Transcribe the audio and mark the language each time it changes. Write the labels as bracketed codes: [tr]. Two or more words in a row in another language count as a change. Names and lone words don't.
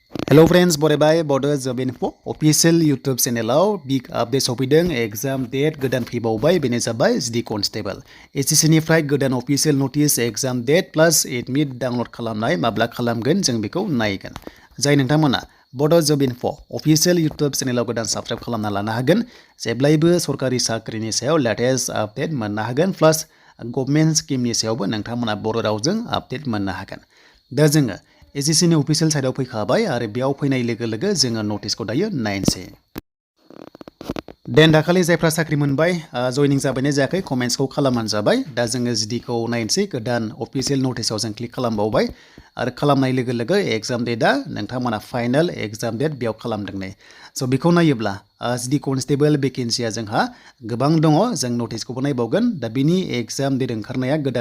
[en] Hello friends, [brx] बरायबाय Bodo job info official YouTube channel [en] big update [brx] सफैदों [en] exam date [brx] गोदान फैबावबाय बेनो जाबाय SD Constable SSC निफ्राय गोदान [en] official notice exam date plus admit download [brx] खालामनाय माब्ला खालामगोन जों बेखौ नायगोन जाय नोंथांमोना Bodo job info official YouTube channel गोदान subscribe खालामना लानो हागोन जेब्लायबो सरकारि साख्रिनि सायाव [en] latest update [brx] मोननो हागोन plus गभर्नमेन्ट स्किमनि सायावबो नोंथांमोना बर' रावजों आपडेट मोननो हागोन दा जोङो SSC नि अफिसियेल साइटआव फैखाबाय आरो बेयाव फैनाय लोगो लोगो जोङो नटिसखौ दायो नायनोसै देन दाखालि जायफ्रा साख्रि मोनबाय जयनिं जाबायना जायाखै कमेन्ट्सखौ खालामबानो जाबाय दा जोङो जिडिखौ नायनोसै गोदान अफिसियेल नटिसआव जों क्लिक खालामबावबाय आरो खालामनाय लोगो लोगो एग्जाम डेटआ नोंथांमोना [en] final exam date [brx] बेयाव खालामदों नै स' बेखौ नायोब्ला जिडि कनस्टेबल भेकेन्सिया जोंहा गोबां दङ जों नटिसखौबो नायबावगोन दा बिनि एग्जाम डेट ओंखारनाया गोदान